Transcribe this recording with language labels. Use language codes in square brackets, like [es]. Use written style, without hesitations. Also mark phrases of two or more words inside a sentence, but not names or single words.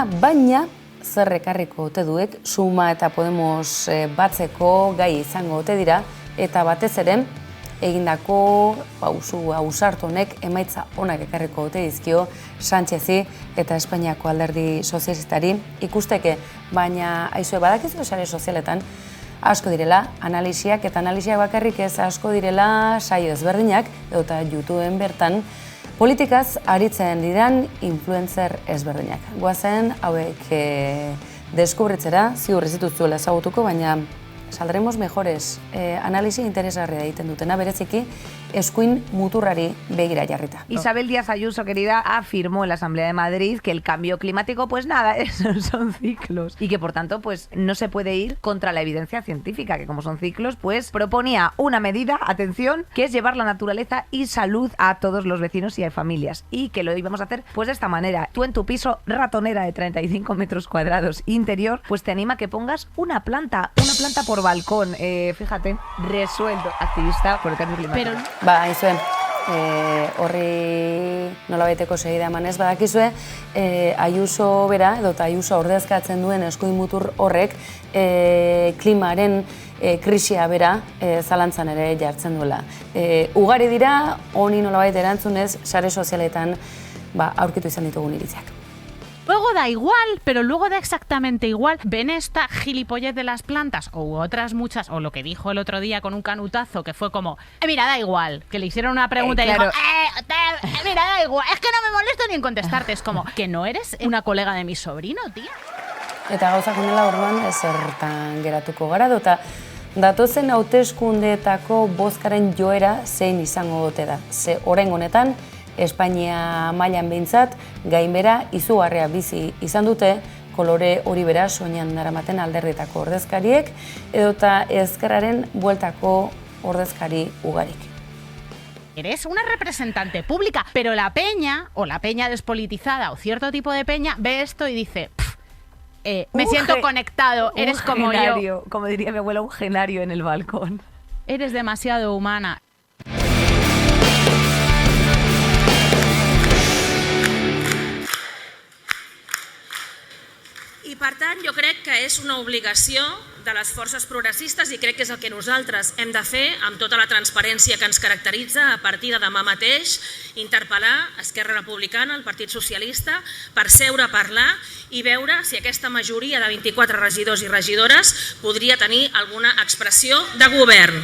[eu] baina zer ekarriko ote duek, Suma eta Podemos batzeko gai izango ote dira, eta batez ere, egindako ausartu honek emaitza onak ekarriko ote dizkio Sánchezi eta Espainiako alderdi sozialistari ikusteke, baina aizue badakizu sare sozialetan asko direla analisiak, eta analisiak bakarrik ez asko direla saio ezberdinak, eta YouTubeen bertan politikaz aritzen diran influencer ezberdinak. Goazen hauek deskubritzera, ziur ez dituzuela ezagutuko, baina [es] saldremos mejores. [eu] Analisi interesgarria egiten dutena, bereziki eskuin muturrari begira jarrita. [es] Isabel Díaz Ayuso, querida, afirmó en la Asamblea de Madrid que el cambio climático, pues nada, esos son ciclos. Y que por tanto, pues no se puede ir contra la evidencia científica, que como son ciclos, pues proponía una medida, atención, que es llevar la naturaleza y salud a todos los vecinos y a familias. Y que lo íbamos a hacer pues de esta manera. Tú en tu piso ratonera de 35 metros cuadrados interior, pues te anima a que pongas una planta por balcón. Fíjate, resuelto. Activista por el cambio climático. [eu] Haizue, horri nolabaiteko segida emanez, badakizue, Ayuso bera, edota Ayuso ordezkatzen duen eskuin mutur horrek, klimaren krisia bera zalantzan ere jartzen duela. Ugari dira, honi nolabait erantzunez, sare sozialetan aurkitu izan ditugun iritziak. [es] Luego da igual, pero luego da exactamente igual. ¿Ven esta gilipollez de las plantas? O otras muchas, o lo que dijo el otro día con un canutazo, que fue como, mira, da igual. Que le hicieron una pregunta y dijo, mira, da igual. Es que no me molesto ni en contestarte. Es como, que no eres una colega de mi sobrino, tía. [eu] Eta gauzak honela orduan zertan geratuko gara, eta datozen hauteskundeetako bozkaren joera zein izango dute da. Ze orain honetan, Espainia mailan behintzat, gainbera izugarria bizi izan dute, kolore hori bera soinean daramaten alderdietako ordezkariek, edota ezkerraren bueltako ordezkari ugarik. [es] Eres una representante pública, pero la peña, o la peña despolitizada, o cierto tipo de peña, ve esto y dice, me siento conectado, eres como yo. Como diría mi abuela, un genario en el balcón. Eres demasiado humana. [ca] I per tant jo crec que és una obligació de les forces progressistes i crec que és el que nosaltres hem de fer amb tota la transparència que ens caracteritza a partir de demà mateix, interpel·lar Esquerra Republicana, el Partit Socialista, per seure a parlar i veure si aquesta majoria de 24 regidors i regidores podria tenir alguna expressió de govern.